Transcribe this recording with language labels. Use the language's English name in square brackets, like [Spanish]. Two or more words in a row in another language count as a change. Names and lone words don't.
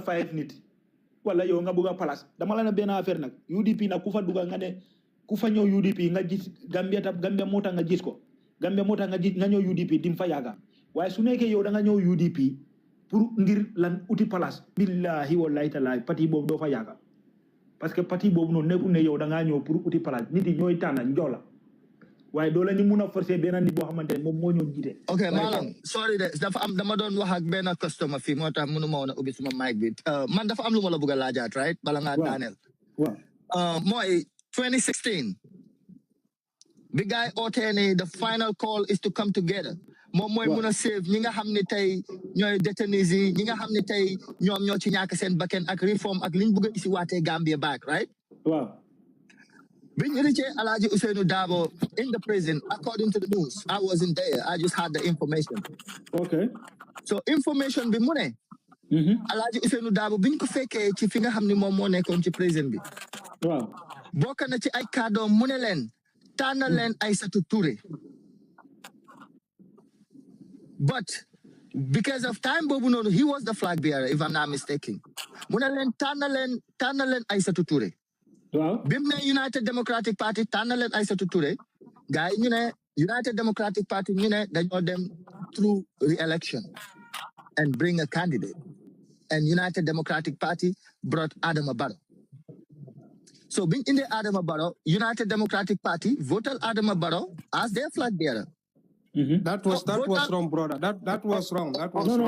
[Wolof] 5 nit wala yow nga bëgg a place dama la ne benn affaire nag UDP nag ku fa dugal nga ne ku fa ñëw UDP nga gis Gambia moo tax nga gis ko Gambia moo tax nga ñëw UDP dim fa yàgga waaye su nekkee yow da nga ñëw UDP pour ngir lan uti place [Arabic] بالله والله [Wolof] taala parti boobu doo fa yàgga [French] parce que [Wolof] parti boobu noonu nekkul ne yow da ngaa ñëw pour uti place nit yi ñooy tànn njoo la waaye doo la ñu mun a forcer benn nit boo xamante ne moom moo ñëw jiite. ok maanaam sorry de dafa am dama doon wax ak benn customer fii moo tax mënu ma woon a ubbi suma mic bi man dafa am lu ma la bëgg a laajaat right bala ngaa daaneel. waaw mooy 2016 bi gars yi ootee ne [English] the final call is to come together [Wolof] moom mooy mun a save ñi nga xam ne tey ñooy détenus yi ñi nga xam ne tey ñoom ñoo ci ñàkk seen bakken ak réforme ak liñ bëgg a isi waatee Gambia [English] back right. [Wolof] waaw. [English] When you reach Alaji Usainu Dabo in the prison, according to the news, I wasn't there. I just had the information. Okay. So information [Wolof] bi mune. Alaji Usainu Dabo biñ ko fekkee ci fi nga xam ni moom moo nekkoon ci prison bi. Waaw. Bokk na ci ay kàddoom mu ne leen tànn leen Aïssatou Touré. [English] But because of time [Wolof] boobu noonu, [English] he was the flag bearer, if I'm not mistaken. [Wolof] Mu ne leen tànn leen Aïssatou Touré. [English] Wow. [Wolof] Bim ne United Democratic Party tànn leen Aïssatou Touré gars yi ñu ne United Democratic Party ñu ne dañoo dem [English] through re-election and bring a candidate and United Democratic Party brought Adama Barrow. So being in the Adama Barrow, United Democratic Party voted Adama Barrow as their flag bearer. That was wrong, brother. That was wrong. That was wrong.